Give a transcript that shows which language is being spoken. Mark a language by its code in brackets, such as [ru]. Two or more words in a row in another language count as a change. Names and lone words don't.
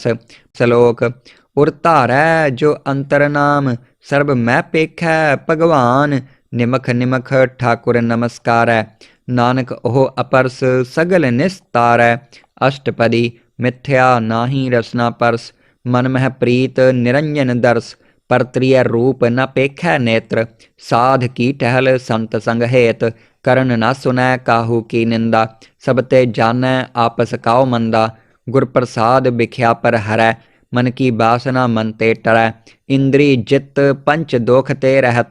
[hi] ਸ਼ਲੋਕ। उर धारै जो अंतर नाम, सरब मैं पेखै भगवान। निमख निमख ठाकुर नमसकारै, नानक उह अपरस सगल निसतारै। अशटपदी। मिथिआ नाही रसना परस, मन मह प्रीत निरंजन दर्श परत्रिय रूप न पेखै नेत्र। साध की टहल संत संग हेत करण न सुनै काहू की निंदा। सब ते जानै आपस काओ मंदा गुर प्रसाद बिख्या पर हरै। मन की बासना मन ते टरै इंद्री जित पंच दोख ते रहत।